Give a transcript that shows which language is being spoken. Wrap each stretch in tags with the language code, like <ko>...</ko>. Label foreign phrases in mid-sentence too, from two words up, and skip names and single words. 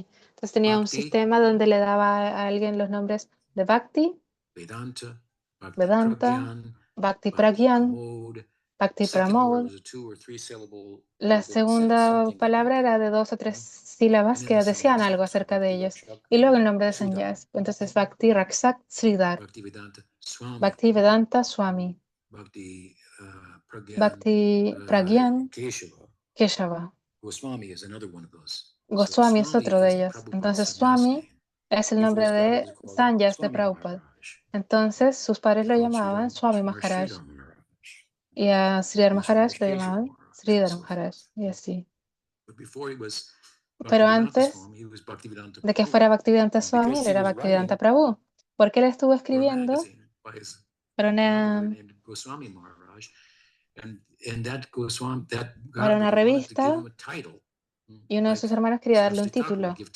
<es>Entonces tenía un sistema donde le daba a alguien los nombres de Bhakti, Vedanta, Bhakti Pragyan, Bhakti Pramod. La segunda palabra era de 2 o 3 sílabas que decían algo acerca de ellos. Y luego el nombre de sannyas. Entonces Bhakti Rakshak Sridhar, Bhakti Vedanta Swami, Bhakti Pragyan Keshava. Goswami es otro de ellos. Entonces Swami es el nombre de sannyas de Prabhupada. Entonces sus padres lo llamaban Swami Maharaj y a Sridhar Maharaj lo llamaban Sridhar Maharaj y así. pero antes de que fuera Bhaktivedanta Swami, él era Bhaktivedanta Prabhu, porque él estuvo escribiendo para una revista y uno de sus hermanos quería darle un título,</es>